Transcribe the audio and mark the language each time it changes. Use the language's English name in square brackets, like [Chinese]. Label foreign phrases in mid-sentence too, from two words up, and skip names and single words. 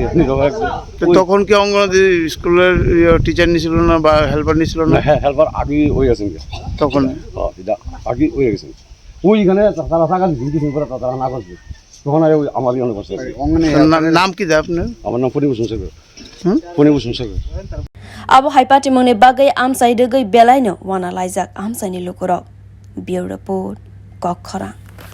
[Bangla] তখন কি অঙ্গনওয়াড়ি স্কুলের টিচার নিছিল না বা হেল্পার নিছিল না হ্যাঁ হেল্পার আগে হয়ে গেছেন তখন এটা আগে হয়ে গেছেন ওইখানে তারা টাকা দিচ্ছেন করে তারা না করছে তখন আমার অনেক কষ্ট নাম কি দেয় আপনার আমার নাম ফনি ভূষণ সরকার ফনি ভূষণ সরকার [Kok Borok] Abo hai Patimungni bagai amsai degai belaino wana laijak amsaini lukurok. [English] Bureau report [Kok Borok] koktwma